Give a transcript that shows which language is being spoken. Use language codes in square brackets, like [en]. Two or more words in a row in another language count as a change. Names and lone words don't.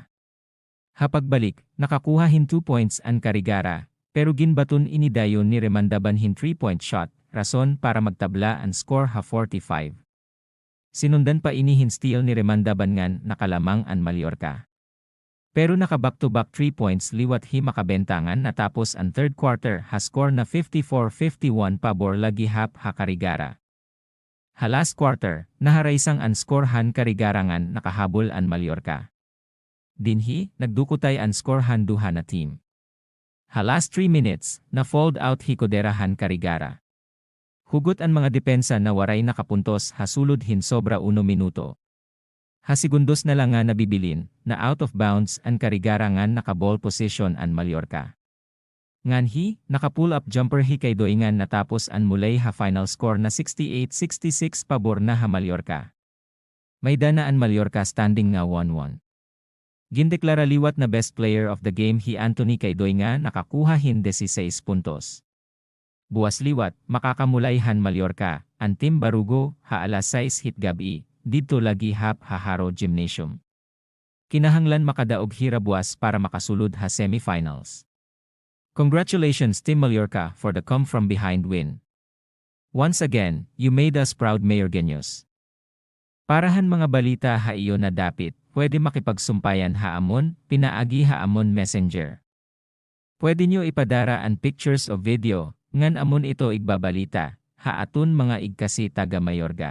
[war] Hapagbalik, nakakuha hin 2 points ang Carigara, pero ginbaton ini dayon ni Remandaban hin [en] 3-point shot, [war] rason para magtabla ang score ha 45. Sinundan pa ini hin steal ni Remandaban ngan nakalamang ang Mallorca. Pero naka- [en] back-to-back 3 points [war] liwat hi makabentangan natapos ang [en] third quarter [war] ha score na 54-51 pabor lagi hap ha Carigara. Ha [en] last quarter, [war] naharaysang ang score han Carigara ngan nakahabol ang Mallorca. Dinhi, nagdukutay ang score han duha na team. Ha [en] last 3 minutes, [war] na-fold out hi Codera han Carigara. Hugot ang mga depensa na waray nakapuntos ha sulod hin sobra 1 minuto. Ha segundos na lang nga nabibilin, na [en] out of bounds [war] ang Carigara ngan naka- [en] ball position [war] ang Mallorca. Ngan hi, naka- [en] pull up jumper [war] hi Caidoy ngan natapos ang mulay ha [en] final score [war] na 68-66 pabor na ha Mallorca. May dana ang Mallorca standing nga 1-1. Gindeklara liwat na [en] best player of the game [war] hi Anthony Caidoy nga nakakuha hin 16 puntos. Buwas liwat, makakamulay han Mallorca, ang Team Barugo, ha alas 6 hit gabi, dito lagi hap ha Haro Gymnasium. Kinahanglan makadaog hira buwas para makasulod ha semifinals. [en] Congratulations Team Mallorca for the come from behind win. Once again, you made us proud Mayorgueños. [war] Parahan mga balita ha iyo na dapit, pwede makipagsumpayan ha amon, pinaagi ha amon messenger. Pwede nyo ipadara ang pictures o video, ngan amon ito igbabalita, ha atun mga igkasi taga Mayorga.